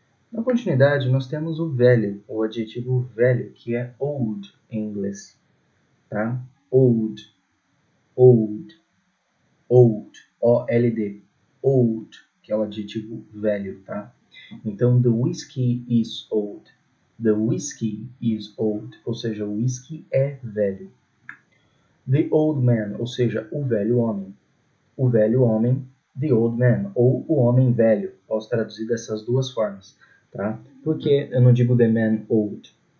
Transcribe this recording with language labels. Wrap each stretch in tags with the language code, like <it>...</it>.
<pt>Na continuidade, nós temos o velho, o adjetivo velho, que é old em inglês. Tá? Old, old, old, O-L-D, old, que é o adjetivo velho, tá?</pt> <en>Então, the whiskey is old. The whiskey is old,</en> <pt>ou seja, o whisky é velho.</pt> <en>The old man,</en> <pt>ou seja, o velho homem. O velho homem,</pt> <en>the old man,</en> <pt>ou o homem velho. Posso traduzir dessas duas formas, tá? Por que eu não digo</pt> <en>the man old?</en>